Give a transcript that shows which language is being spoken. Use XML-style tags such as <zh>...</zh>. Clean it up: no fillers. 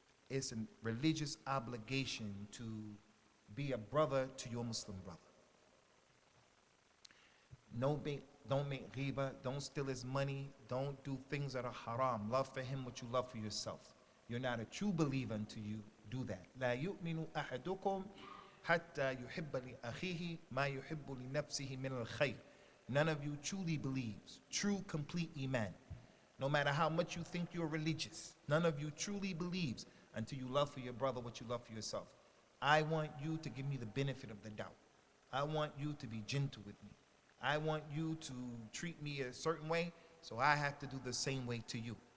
<en>It's a religious obligation to be a brother to your Muslim brother. Don't make ghiba, don't steal his money, don't do things that are haram. Love for him what you love for yourself. You're not a true believer until you do that.</en> <ar>لا يؤمن أحدكم حتى يحب لأخيه ما يحب لنفسه من الخير.</ar> <en>None of you truly believes, true complete iman. No matter how much you think you're religious, none of you truly believes until you love for your brother what you love for yourself. I want you to give me the benefit of the doubt. I want you to be gentle with me. I want you to treat me a certain way, so I have to do the same way to you.</en>